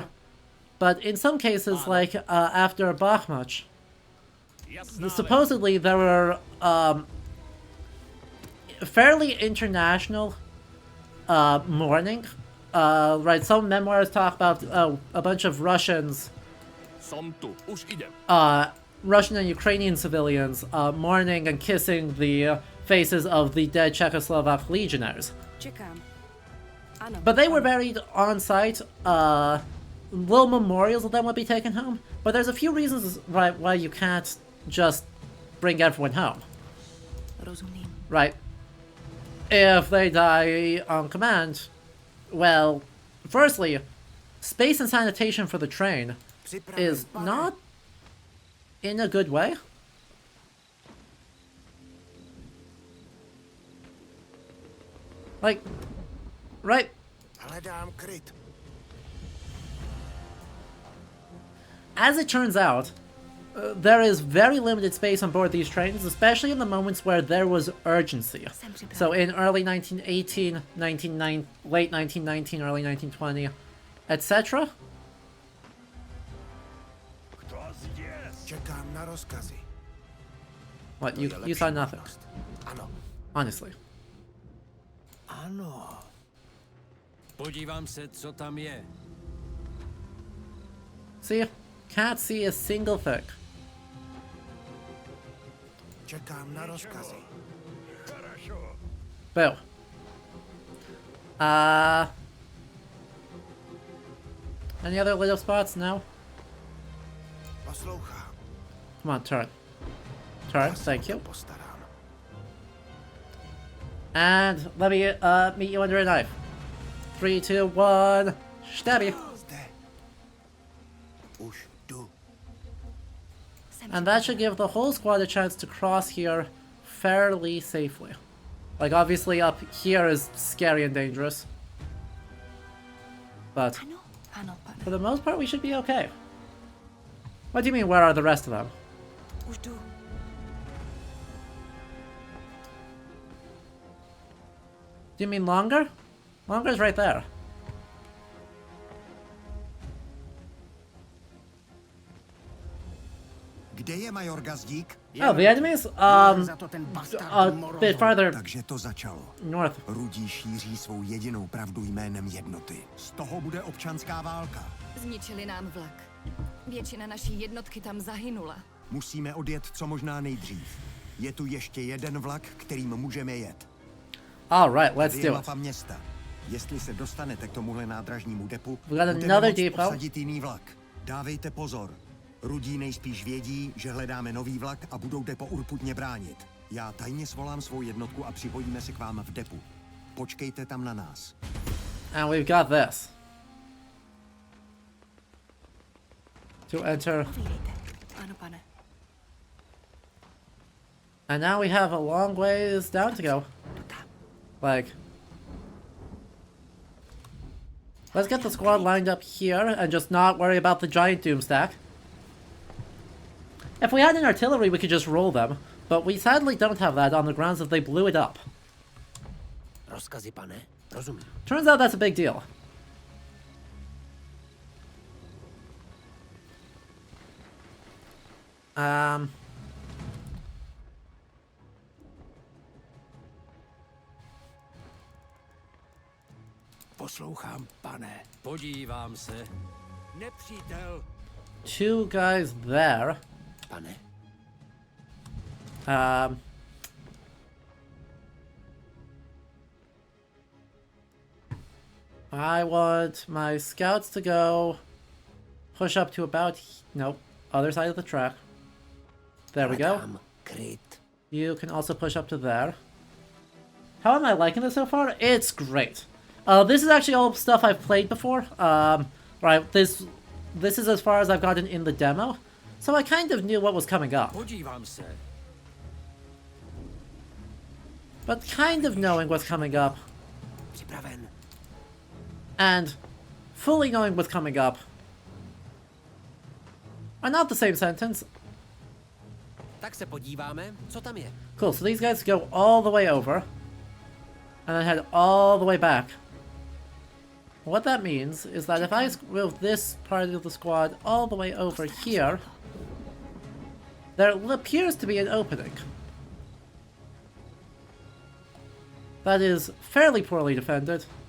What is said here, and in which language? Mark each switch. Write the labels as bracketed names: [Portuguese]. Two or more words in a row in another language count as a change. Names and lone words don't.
[English] But in some cases, like, after Bakhmut, supposedly there were, fairly international, mourning. Right, some memoirs talk about, a bunch of Russians, Russian and Ukrainian civilians, mourning and kissing the faces of the dead Czechoslovak legionnaires. [Czech] Čekám. Ano. [English] But they were buried on site. Little memorials of them would be taken home. But there's a few reasons why you can't just bring everyone home. [Czech] Rozumím. [English] Right. If they die on command, well, firstly, space and sanitation for the train is not in a good way. Like, right. [Czech] Hledám kryt. [English] As it turns out, there is very limited space on board these trains, especially in the moments where there was urgency. So in early 1918, late 1919, early 1920, etc. [Czech] Čekám na rozkazy. [English] What, you saw nothing? [Czech] Ano. [English] Honestly. [Czech] Ano. Podívám se, co tam je. [English] See? Can't see a single thing. [Czech] Čekám na rozkazy. [English] Boo. Any other little spots? No? [Czech] Poslouchám. [English] Come on, turn. Turn, thank you. [Czech] Postarám. [English] And let me meet you under a knife. 3, 2, 1, stabby. [Czech] Zde. Už jdu. [English] And that should give the whole squad a chance to cross here fairly safely. Like, obviously up here is scary and dangerous. But [Czech] Ano, pane. [English] for the most part, we should be okay. What do you mean, where are the rest of them? [Czech] Už jdu. [English] Do you mean longer? Longer's right there. [Czech] Kde je major Gazdík? [English] Oh, the enemies? [Czech] Za to ten bastard [English] A [Czech] Morohol. [English] bit farther [Czech] Takže to začalo. [English] north. [Czech] Rudí šíří svou jedinou pravdu jménem jednoty. Z toho bude občanská válka. Zničili nám vlak. Většina naší jednotky tam zahynula. Musíme odjet co možná nejdřív. Je tu ještě jeden vlak, kterým můžeme jet. [English] Alright, let's [Czech] Tady je [English] do it. [Czech] mapa města. Jestli se dostanete k tomuhle nádražnímu depu, [English] We got [Czech] budeme [English] another [Czech] moct [English] depot. [Czech] obsadit jiný vlak. Dávejte pozor. Rudí nejspíš vědí, že hledáme nový vlak a budou depo urputně bránit. Já tajně svolám svou jednotku a připojíme se k vám v depu. Počkejte tam na nás. [English] And we've got this. To enter. [Czech] Povídejte. Ano, pane. [English] And now we have a long ways down to go. Like, let's get the squad lined up here and just not worry about the giant doomstack. If we had an artillery, we could just roll them, but we sadly don't have that on the grounds that they blew it up. [Czech] Rozkazy, pane. Rozumím. [English] Turns out that's a big deal. [Czech] Poslouchám, pane. Podívám se. Nepřítel. [English] Two guys there. [Czech] Pane. [English] I want my scouts to go push up to about, nope, other side of the track. There we go. [Czech] Hledám kryt. [English] You can also push up to there. How am I liking this so far? It's great. This is actually all stuff I've played before. Right, this is as far as I've gotten in the demo, so I kind of knew what was coming up. [Czech] Podívám se. [English] But kind of knowing what's coming up, [Czech] Připraven. [English] and fully knowing what's coming up are not the same sentence. [Czech] Tak se podíváme, co tam je. [English] Cool, so these guys go all the way over, and then head all the way back. What that means is that if I move this part of the squad all the way over here, there appears to be an opening. That is fairly poorly defended.